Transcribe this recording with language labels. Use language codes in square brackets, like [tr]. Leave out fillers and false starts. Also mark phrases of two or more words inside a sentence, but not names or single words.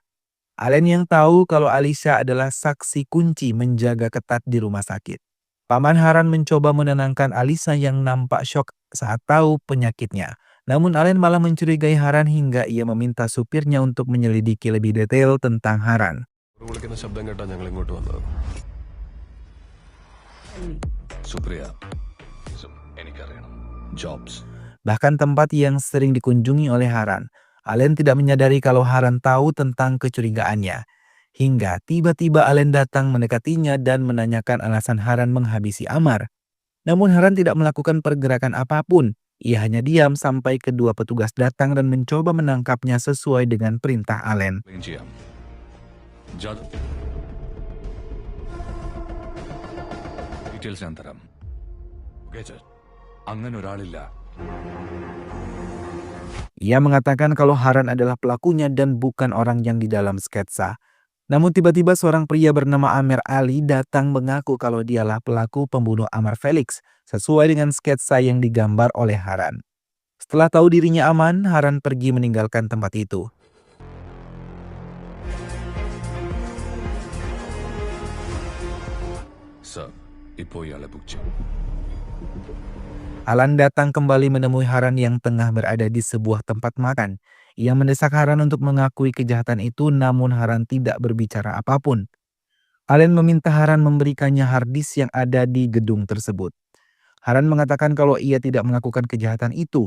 [id] Allen yang tahu kalau Alisa adalah saksi kunci menjaga ketat di rumah sakit. Paman Haran mencoba menenangkan Alisa yang nampak syok saat tahu penyakitnya. Namun Allen malah mencurigai Haran hingga ia meminta supirnya untuk menyelidiki lebih detail tentang Haran. [ml] വിളിക്കുന്ന ശബ്ദം കേട്ടാ ഞങ്ങൾ ഇങ്ങോട്ട് വന്നത്. സുപ്രിയ, എനിക്കറിയണം. ജോബ്സ്. [id] Bahkan tempat yang sering dikunjungi oleh Haran. Allen tidak menyadari kalau Haran tahu tentang kecurigaannya. Hingga tiba-tiba Allen datang mendekatinya dan menanyakan alasan Haran menghabisi Amar. Namun Haran tidak melakukan pergerakan apapun. Ia hanya diam sampai kedua petugas datang dan mencoba menangkapnya sesuai dengan perintah Allen. [ml] ക്ലീൻ ചെയ്യാം. ജാദു. ഡീറ്റെയിൽസ് ഞാൻ തരാം. ഓക്കേ സർ. അങ്ങനെ ഒരാളില്ല. [id] Ia mengatakan kalau Haran adalah pelakunya dan bukan orang yang di dalam sketsa. Namun tiba-tiba seorang pria bernama Amir Ali datang mengaku kalau dialah pelaku pembunuh Amar Felix sesuai dengan sketsa yang digambar oleh Haran. Setelah tahu dirinya aman, Haran pergi meninggalkan tempat itu. [ml] സർ, ഇപ്പോൾ ഇയാളെ ബുക്ക് ചെയ്യും. [id] Alan datang kembali menemui Haran yang tengah berada di sebuah tempat makan. Ia mendesak Haran untuk mengakui kejahatan itu namun Haran tidak berbicara apapun. Alan meminta Haran memberikannya harddisk yang ada di gedung tersebut. Haran mengatakan kalau ia tidak melakukan kejahatan itu.